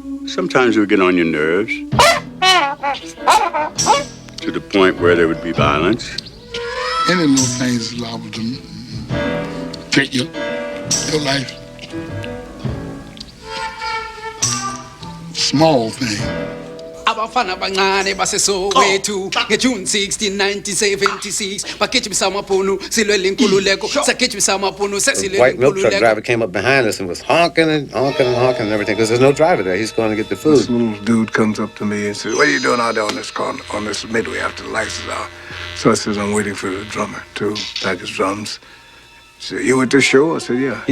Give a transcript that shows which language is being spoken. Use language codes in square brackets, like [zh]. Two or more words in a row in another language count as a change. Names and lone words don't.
[en] Sometimes it would get on your nerves to the point where there would be violence. Any little things is liable to take your life. Small thing. [zu] Abafana bangane basesoweto ngeJune 16, 1976 bakhetshisa amapunu silwela inkululeko sakhetshisa amapunu [en] The white milk truck driver came up behind us and was honking and honking and honking and everything because there's no driver there. He's going to get the food. This little dude comes up to me and says, "What are you doing out there on this corner, on this midway after the lights is out?" So I says, "I'm waiting for the drummer to pack his drums." He said, "You at the show?" I said, "Yeah."